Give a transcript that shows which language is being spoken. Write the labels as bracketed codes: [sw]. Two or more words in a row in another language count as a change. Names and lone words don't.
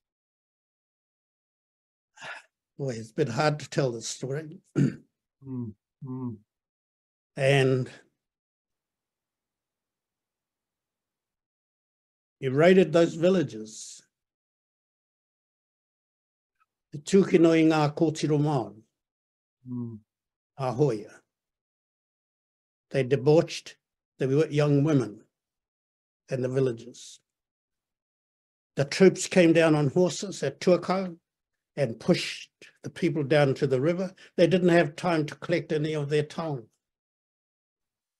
[en] Boy, it's a bit hard to tell this story. And he raided those villages. [mi] The tūkinoi ngā kōtiro Māori. Ahoya. [en] They debauched the young women in the villages. The troops came down on horses at Tuakau and pushed the people down to the river. They didn't have time to collect any of their tongue.